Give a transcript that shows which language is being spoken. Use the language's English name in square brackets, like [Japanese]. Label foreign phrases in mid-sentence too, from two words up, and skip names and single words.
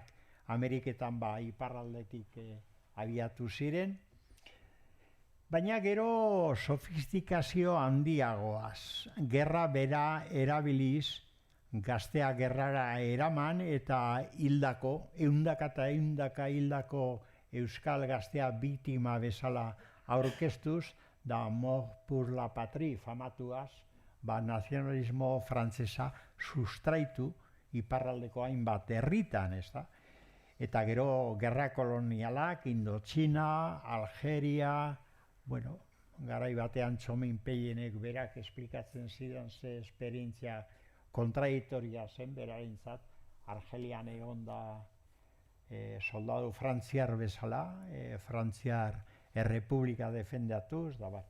[Basque] Ameriketan iparraldetik abiatu ziren, baina gero sofistikazio handiagoaz, gerra bera erabiliz, gaztea gerrara eraman eta hildako, eundaka hildako Euskal gaztea biktima bezala aurkeztuz, da [French] Mort pour la patrie [Basque] famatuaz, nazionalismo frantsesa sustraitu iparraldeko hainbat herritan, ezta? Eta gero gerra kolonialak, Indotxina, Algeria, garai batean Txomin Peienek berak esplikatzen zidan ze esperientzia kontradiktoria zen berarentzat, Argelian egon da soldadu frantziar bezala, Frantziar Errepublika defendatuz, da bat.